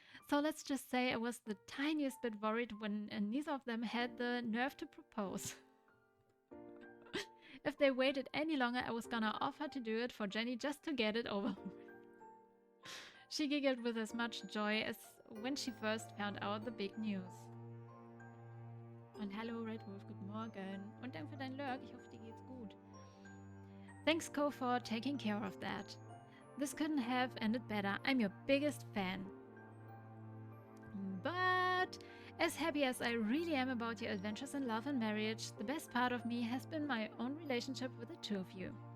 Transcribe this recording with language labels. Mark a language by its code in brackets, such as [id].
[en] So let's just say I was the tiniest bit worried when neither of them had the nerve to propose. If they waited any longer, I was gonna offer to do it for Jenny just to get it over with. She giggled with as much joy as when she first found out the big news. [de] Und hallo Red Wolf, guten Morgen. Und danke für dein Lurk, ich hoffe dir geht's gut. [en] Thanks Co for taking care of that. This couldn't have ended better. I'm your biggest fan. But As happy as I really am about your adventures in love and marriage, the best part of me has been my own relationship with the two of you.